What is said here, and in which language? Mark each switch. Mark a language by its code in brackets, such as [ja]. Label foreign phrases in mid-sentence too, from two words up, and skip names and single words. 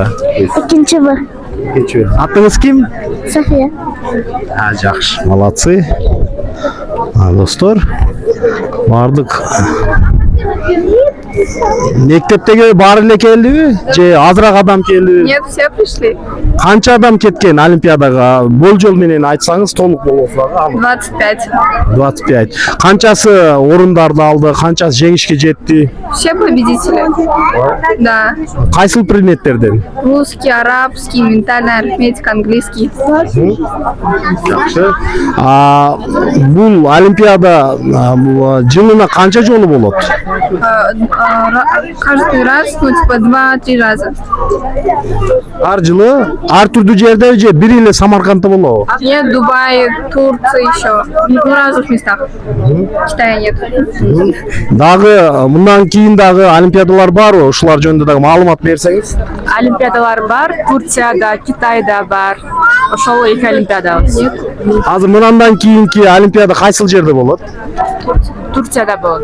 [ky] 2-б. Атыңыз ким? София. Жакшы, молодцы. Достор, бардык. Мектептеги баары эле келдиби? Же азыраак адам келдиби? [ru] Нет, все пришли. [ky] Канча адам кеткен Олимпиадага? Болжол менен айтсаңыз толук болот. 25. 25. Канчасы орундарды алды, канчасы жеңишке жетти? [ru] Все победители. Да. [ky] Кайсыл предметтерден? [ru] Русский, арабский, ментальная арифметика, английский. [ky] Жакшы. Бул Олимпиада жылына канча жолу болот? [ru] Каждый раз, 2-3 раза. [ky] Ар жылы ар түрдүү жерде же бир эле Самаркандта болобу? [ru] Нет, Дубай, Турция еще. В разных местах. Китая нет. [ky] Дагы мындан кийин дагы олимпиадалар барбы? Ушулар жөнүндө дагы маалымат берсеңиз. Олимпиадалар бар, Турцияда, Китайда бар. Ошол 2 олимпиада. Азыр мындан кийинки олимпиада кайсыл жерде болот? Турцияда болот.